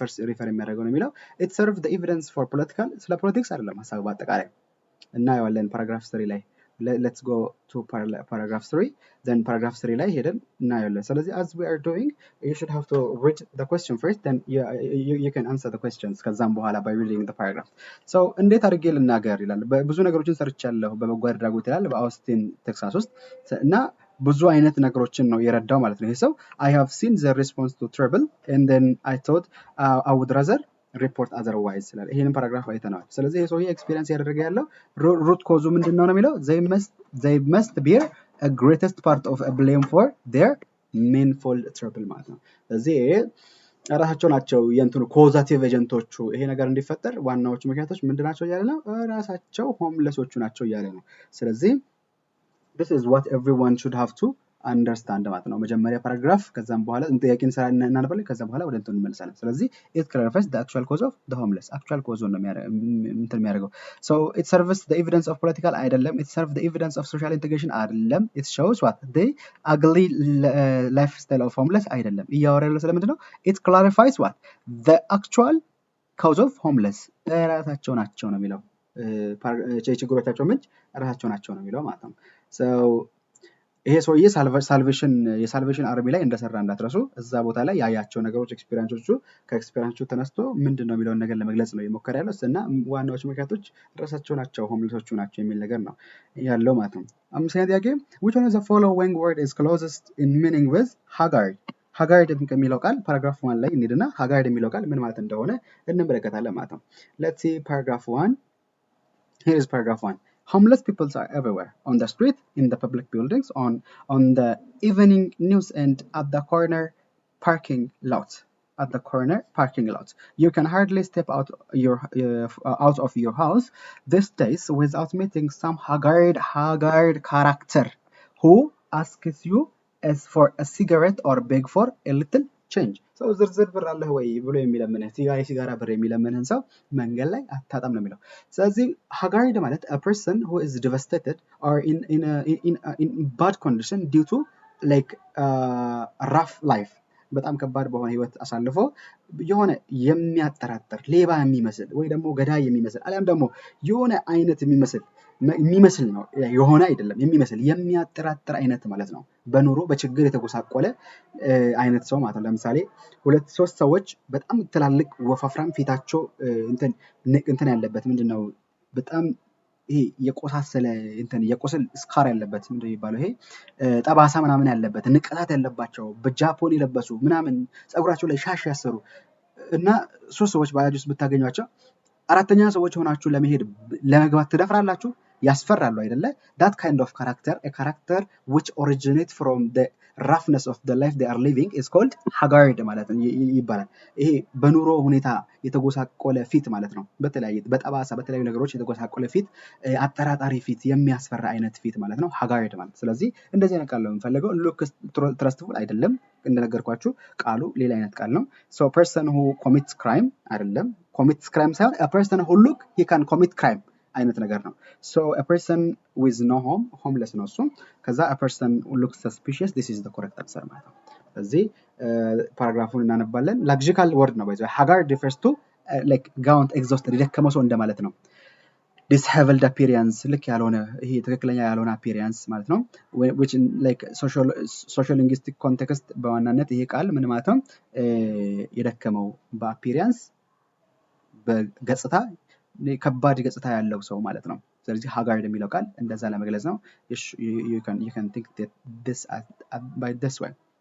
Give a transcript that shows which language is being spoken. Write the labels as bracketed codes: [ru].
[en] ሪፈር የሚያደርገው ነው የሚለው it serves the evidence for political [am] ስለ ፖለቲክስ አይደለም ሀሳቡ በአጠቃላይ እናየዋለን ፓራግራፍ 3 ላይ let's go to paragraph 3 then paragraph 3 ላይ ሄደን እናያለን። [en] ስለዚህ as we are doing you should have to read the question first then you can answer the questions ከዛም በኋላ by reading the paragraph. [am] so እንዴት አድርጌ ልናገር ይላል። ብዙ ነገሮችን ሰርቻለሁ በበጎ አድራጎት ይላል በአውስቲን ቴክሳስ ውስጥ እና ብዙ አይነት ነገሮችን ነው የረዳው ማለት ነው። ይሄ ሰው [en] I have seen the response to trouble and then I thought I would rather report otherwise [am] ስላለ ይሄንን ፓራግራፍ አይተናል። ስለዚህ የሰውዬ ኤክስፒሪየንስ ያደረገ ያለው ሩት ኮዙ ምንድነው ነው የሚለው [en] they must bear a greatest part of a blame for their meaningful trouble [am] ማለት ነው። ስለዚህ ራሳቸው ናቸው የእንትኑ ኮዛቲቭ ኤጀንቶቹ ይሄ ነገር እንዲፈጠር ዋናዎቹ ምክንያቶች ምንድናቸው እያለ ነው? ራሳቸው ሆምለሶቹ ናቸው እያለ ነው። [en] ስለዚህ this is what everyone should have to understand ማለት ነው። [am] መጀመሪያ ፓራግራፍ ከዛም በኋላ ጥያቄን ስራ እናነባለን፣ ከዛ በኋላ ወደ እንትን እንመለሳለን። [en] ስለዚህ it clarifies the actual cause of the homeless actual cause ነው የሚያደርገው። so it serves the evidence of political አይደለም፣ it serves the evidence of social integration አይደለም፣ it shows what the ugly lifestyle of homeless አይደለም። እያወራ ያለው ስለምንድን ነው? [am] it clarifies what the actual cause of homeless ራሳቸው ናቸው ነው የሚለው። ችግሮቻቸው ምንጭ ራሳቸው ናቸው ነው የሚለው ማለት ነው። so ይሄ ሰውዬ የሳልቬሽን አርሚ ላይ እንደሰራ እንዳትረሱ። እዛ ቦታ ላይ ያያቸው ነገሮች ኤክስፒሪየንሶቹ ከኤክስፒሪየንሶቹ ተነስቶ ምንድነው የሚለውን ነገር ለመግለጽ ነው የሞከረ ያለው እና ዋናዎቹ ምክንያቶች ራሳቸው ናቸው ሆምለሶቹ ናቸው የሚል ነገር ነው ያለው ማለት ነው። አምስተኛ ጥያቄ [en] which one of the following word is closest in meaning with haggard? [am] haggard የሚለው ቃል ፓራግራፍ 1 ላይ እንሂድና haggard የሚለው ቃል ምን ማለት እንደሆነ እንመለከታለን ማለት ነው። [en] let's see paragraph 1. here is paragraph 1. Homeless people are everywhere, on the street, in the public buildings, on the evening news, and at the corner parking lot. At the corner parking lot, you can hardly step out of your house these days without meeting some haggard character who asks you as for a cigarette or beg for a little change. [am] so ዝርዝር ብር አለህ ወይ ብሎ የሚለምንህ ሲጋራ ብር የሚለምንህን ሰው መንገድ ላይ አታጣም ነው የሚለው። ስለዚህ haggard ማለት [en] a person who is devastated or in bad condition due to like rough life [am] በጣም ከባድ በሆነ ህይወት አሳልፎ የሆነ የሚያጠራጥር ሌባ የሚመስል ወይ ደግሞ ገዳይ የሚመስል አለም ደግሞ የሆነ አይነት የሚመስል ነው የሆነ አይደለም የሚመስል የሚያጠራጥር አይነት ማለት ነው። በኑሮ በችግር የተጎሳቆለ አይነት ሰው ማለት ነው። ለምሳሌ 2-3 ሰዎች በጣም ትላልቅ ወፋፍራም ፊታቸው እንትን ያለበት ምንድነው በጣም ይሄ የቆሳሰለ የቆስል ስካር ያለበት ምንድነው ይባላል? ይሄ ጠባሳ ምናምን ያለበት ንቀታት ያለባቸው በጃፖን የለበሱ ምናምን ጸጉራቸው ላይ ሻሽ ያሰሩ እና 3 ሰዎች ባያጅ ውስጥ ብታገኟቸው አራተኛ ሰዎች ሆናችሁ ለመግባት ትደፍራላችሁ? ያስፈራሉ አይደለ? [en] that kind of character, a character which originates from the roughness of the life they are living is called haggard [am] ማለት ነው ይባላል። ይሄ በኑሮ ሁኔታ የተጎሳቆለ ፊት ማለት ነው። በጠባሳ በተለያዩ ነገሮች የተጎሳቆለ ፊት፣ አጠራጣሪ ፊት፣ የሚያስፈራ አይነት ፊት ማለት ነው haggard ማለት። ስለዚህ እንደዚህ አይነት ቃል ነው የምፈልገው። look trustful አይደለም፣ እንደነገርኳችሁ ቃሉ ሌላ አይነት ቃል ነው። so person who commits crime አይደለም፣ commits crime ሳይሆን [en] a person who look he can commit crime [am] አይነት ነገር ነው። so a person with no home homeless ነው እሱ። ከዛ [en] a person who looks suspicious this is the correct answer [am] ማለት ነው። ስለዚህ ፓራግራፉን እናነባለን። ላግጂካል ወርድ ነው ባይዘው [en] haggard refers to like gaunt exhausted [am] የደከመ ሰው እንደማለት ነው። disheveled appearance ልክ ያልሆነ ይሄ ትክክለኛ ያልሆነ appearance ማለት ነው [en] which in like social linguistic context [am] በዋናነት ይሄ ቃል ምን ማለት ነው የደከመው በappearance በገጽታ ከባድ ገጽታ ያለው ሰው ማለት ነው ስለዚህ haggard የሚለው ቃል እንደዛ ለመግለጽ ነው [en] you can think that this by this way